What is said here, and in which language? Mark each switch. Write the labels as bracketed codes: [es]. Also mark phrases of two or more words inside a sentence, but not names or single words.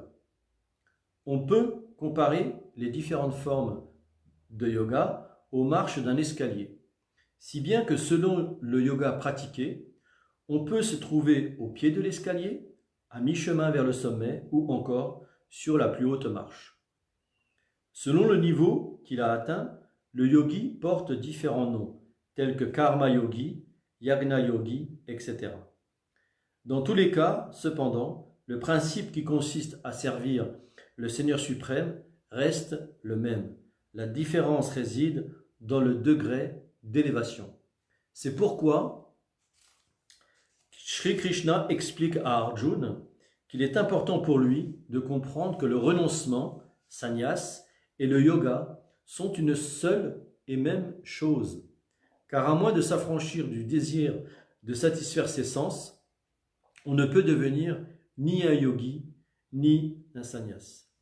[fr] On peut comparer les différentes formes de yoga aux marches d'un escalier, si bien que selon le yoga pratiqué, on peut se trouver au pied de l'escalier, à mi-chemin vers le sommet ou encore sur la plus haute marche. Selon le niveau qu'il a atteint, le yogi porte différents noms, tels que karma yogi, yagna yogi, etc. Dans tous les cas, cependant, le principe qui consiste à servir le Seigneur suprême reste le même. La différence réside dans le degré d'élévation. C'est pourquoi Shri Krishna explique à Arjuna qu'il est important pour lui de comprendre que le renoncement, sannyas, et le yoga sont une seule et même chose, car à moins de s'affranchir du désir de satisfaire ses sens, on ne peut devenir ni un yogi ni un sannyas.